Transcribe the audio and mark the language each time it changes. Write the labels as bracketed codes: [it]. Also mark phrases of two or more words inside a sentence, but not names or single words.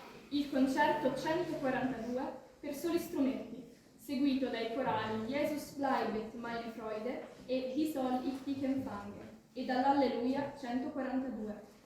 [it] il concerto 142 per soli strumenti, seguito dai corali Jesus bleibet meine Freude e Wie soll ich dich empfangen, e dall'Alleluia 142.